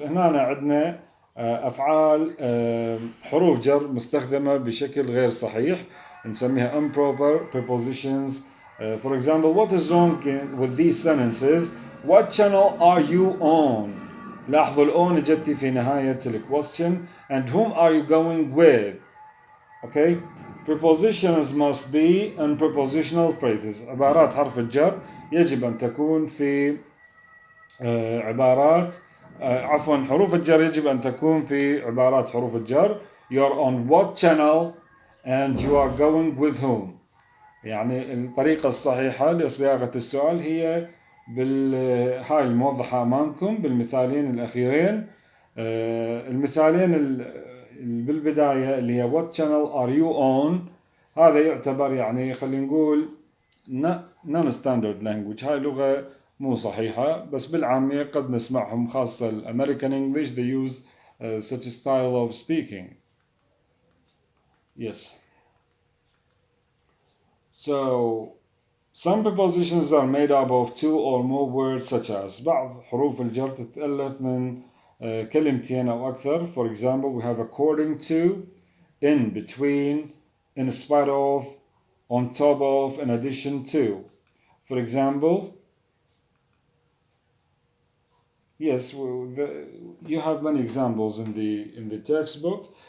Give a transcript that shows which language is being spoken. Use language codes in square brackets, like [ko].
[ar] هنا عندنا أفعال حروف جر مستخدمة بشكل غير صحيح نسميها improper prepositions. [en] For example, what is wrong with these sentences? What channel are you on? [ar] لاحظوا الأون جتي في نهاية question. [en] And whom are you going with? Okay? Prepositions must be in prepositional phrases. [ar] عبارات حرف الجر يجب أن تكون في عبارات عفوا حروف الجر يجب أن تكون في عبارات حروف الجر. [en] You're on what channel and you are going with whom. [ar] يعني الطريقة الصحيحة لصياغة السؤال هي هاي الموضحة أمامكم بالمثالين الأخيرين. المثالين بالبداية اللي هي [en] what channel are you on, [ar] هذا يعتبر يعني خلينا نقول [en] non-standard language. [ar] هاي لغة مو صحيحة, بس بالعامية قد نسمعهم خاصة الأمريكان [en] English, they use such a style of speaking. Yes. So some prepositions are made up of two or more words such as. [ar] بعض حروف الجر تتألف من كلمتين أو أكثر. [en] For example, we have according to, in, between, in spite of, on top of, in addition to. For example, yes, you have many examples in the textbook.